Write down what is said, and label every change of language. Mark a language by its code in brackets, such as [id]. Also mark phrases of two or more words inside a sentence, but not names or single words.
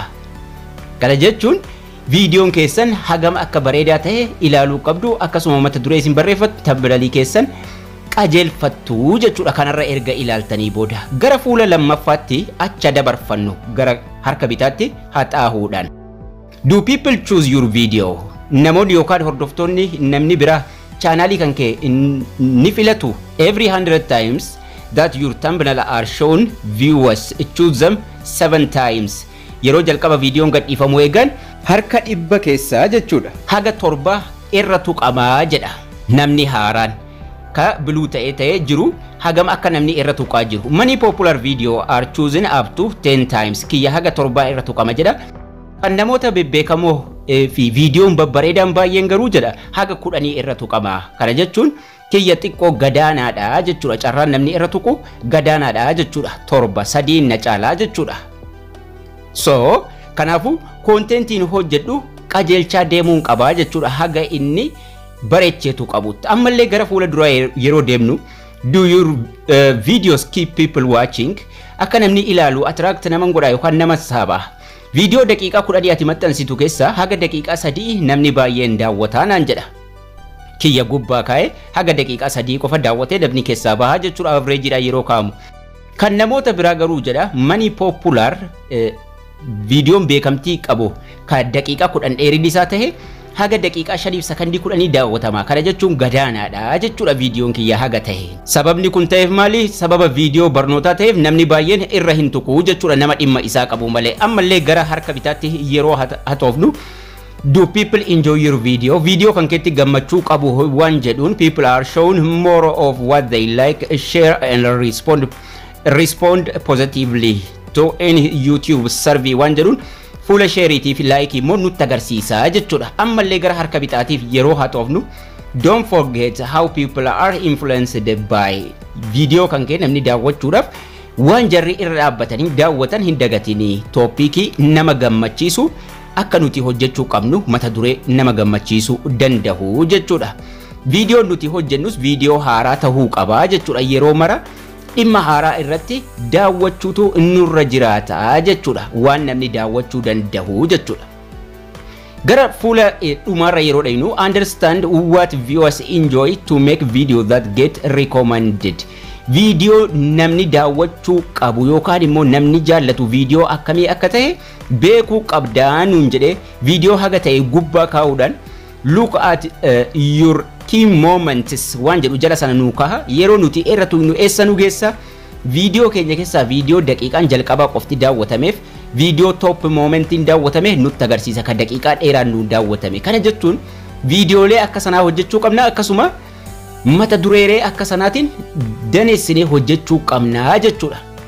[om] Kana jechuun videoon keessan hagam akka bareedaa ta'e ilaaluu qabdu akkasuma mata duree isin barreeffattu tambinalii keessan qajeelfattu jechuudha. Kanarra erga ilaaltanii booda gara fuula lammaffaatti acha dabarfannu gara harka bitaatti haxaahuudhaan. [en] Do people choose your video? [om] Namoonni yookaan hordoftoonni namni biraa chaanalii kan kee ni filatu [en] every 100 times that your thumbnail are shown viewers choose them 7 times. [om] Yeroo jalqaba videoon gadhiifamu eegan harka dhibba keessaa jechuudha haga torba irra tuqamaa jedha. Namni haaraan ka biluu ta'ee jiru hagam akka namni irra tuqaa jiru. [en] Many popular video are chosen up to 10 times. [om] Kiyya haga torba irra tuqama jedha. Kan namoota bebbeekamoo fi videoon babbareedaan baay'een garuu jedha haga 10 irra tuqama. Kana jechuun kiyya xiqqoo gadaanaadha jechuudha. Carraan namni irra tuqu gadaanaadha jechuudha. Torba sadiin na caalaa jechuudha. So kanaafuu kontentiin hojjedhu qajeelchaa deemuun qabaa jechuudha haga inni bareecheetu qabutti. Ammallee gara fuula duraa yeroo deemnu [en] do your videos keep people watching [om] akka namni ilaalu attract naman godha yookaan nama saaba. Video daqiiqaa 10 ati maxxansitu keessa haga daqiiqaa 3 namni baay'een daawwataa naan jedha. Kiyya gubbaa kaa'ee haga daqiiqaa 3 qofa daawwatee dabni keessaa bahaa jechuudha average yeroo kaamu. Kan namoota biraa garuu jedha [en] many popular [om] videoon beekamtii qabu ka daqiiqaa 10 dheerinni isaa ta'e haga daqiiqaa 5 sekondii 10 daawwatama. Kana jechuun gadaanaadha jechuudha viidiyoon kiyya haga ta'e. Sababni kun ta'eef maali? Sababa viidiyoo barnootaa ta'eef namni baay'een irra hin tuqu jechuudha nama dhimma isaa qabu malee. Ammallee gara harka bitaatti yeroo hatoofnu [en] do people enjoy your video? [om] Video kan keetti gammachuu qabu waan jedhuun [en] people are shown more of what they like, share and respond positively to any YouTube survey [om] waan jedhuun fuula sheeriitii fi laayikii immoo nutti agarsiisa jechuudha. Ammallee gara harka bitaatiif yeroo hatoofnu [en] don't forget how people are influenced by [om] video kan kee namni daawwachuudhaaf waan jarri irra dhaabbatanii daawwatan hin dagatini. Toopikii nama gammachiisu akka nuti hojjechuu qabnu mata duree nama gammachiisuu danda'u jechuudha. Viidiyoo nuti hojjennus viidiyoo haaraa ta'uu qaba jechuudha. Yeroo mara dhimma haaraa irratti daawwachuutu nurra jiraata jechuudha. Waan namni daawwachuu danda'u jechuudha. Gara fuula dhumaarra yeroo dhaynu [en] understand what viewers enjoy to make video that get recommended. [om] Video namni daawwachuu qabu yookaan immoo namni jaallatu video akkamii akka ta'e beekuu qabdaa nuun jedhee video haga ta'e gubbaa kaa'uudhaan [en] look at your key moments [om] waan jedhu jala sana nuu kaha. Yeroo nuti irratti nu eessa nu geessa video keenya keessaa video daqiiqaan jalqabaa qofti daawwatameef video top momentiin daawwatame nutti agarsiisa ka daqiiqaa dheeraan nu daawwatame. Kana jechuun videolee akka sanaa hojjechuu qabna akkasuma mata dureeree akka sanaatiin daneessinee hojjechuu qabna jechuudha.